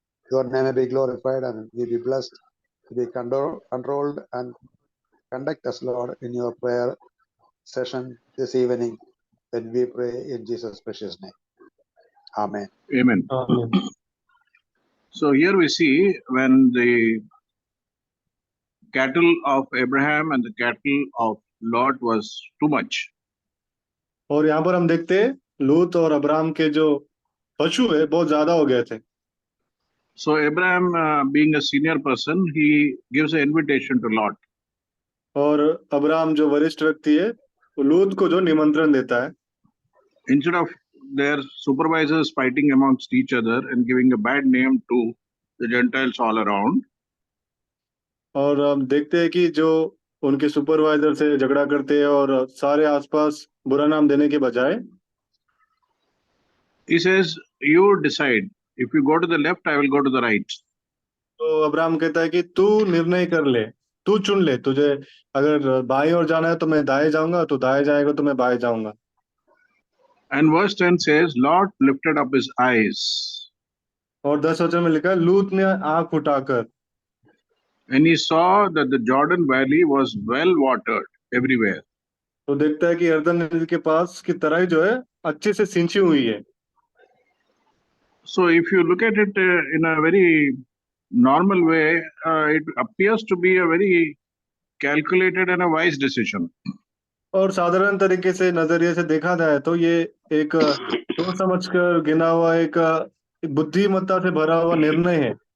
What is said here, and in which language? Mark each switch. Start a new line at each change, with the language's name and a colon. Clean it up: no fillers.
English: Your name may be glorified and we be blessed to be controlled and conduct us, Lord, in your prayer session this evening when we pray in Jesus' precious name. Amen. Amen. Amen. So here we see when the cattle of Abraham and the cattle of Lot was too much.
Hindi: और यहाँ पर हम देखते हैं लूत और Abram के जो पशु है बहुत ज्यादा हो गए थे.
English: So Abraham, being a senior person, he gives an invitation to Lot.
Hindi: और अब्राम जो वरिष्ठ व्यक्ति है वो लूत को जो निमंत्रण देता है,
English: Instead of their supervisors fighting amongst each other and giving a bad name to the Gentiles all around,
Hindi: और हम देखते हैं कि जो उनके सुपरवाइजर से झगड़ा करते हैं और सारे आसपास बुरा नाम देने के बजाय
English: he says, you decide. If you go to the left, I will go to the right.
Hindi: तो अब्राम कहता है कि तू निर्णय कर ले, तू चुन ले, तुझे अगर बाएं ओर जाना है तो मैं दाएं जाऊंगा, तू दाएं जाएगा तो मैं बाएं जाऊंगा.
English: And verse 10 says, Lot lifted up his eyes
Hindi: और 10 वचन में लिखा है लूत ने आंख उठाकर
English: and he saw that the Jordan Valley was well watered everywhere.
Hindi: तो देखता है कि यरदन नदी के पास की तराई जो है अच्छे से सिंची हुई है.
English: So if you look at it in a very normal way, it appears to be a very calculated and a wise decision.
Hindi: और साधारण तरीके से नजरिए से देखा जाए तो ये एक सोच समझकर गिना हुआ एक बुद्धिमत्ता से भरा हुआ निर्णय है.